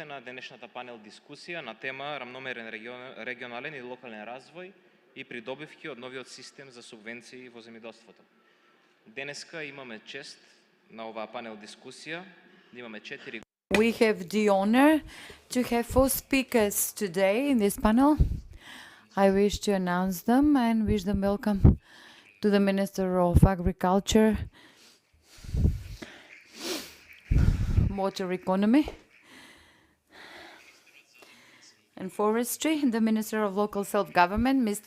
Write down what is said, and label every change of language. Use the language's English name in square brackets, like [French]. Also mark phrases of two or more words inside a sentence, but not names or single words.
[Macedonian] на денешната панел дискусија на тема рамномерен регионален и локален развој и придобивки од новиот систем за субвенции во земјоделството. Денеска имаме чест на оваа панел дискусија да имаме 4. [English] We have the honor to have 4 speakers today in this panel. I wish to announce them and wish them welcome to the Minister of Agriculture, Water Economy and Forestry, the Minister of Local Self-Government, Mr.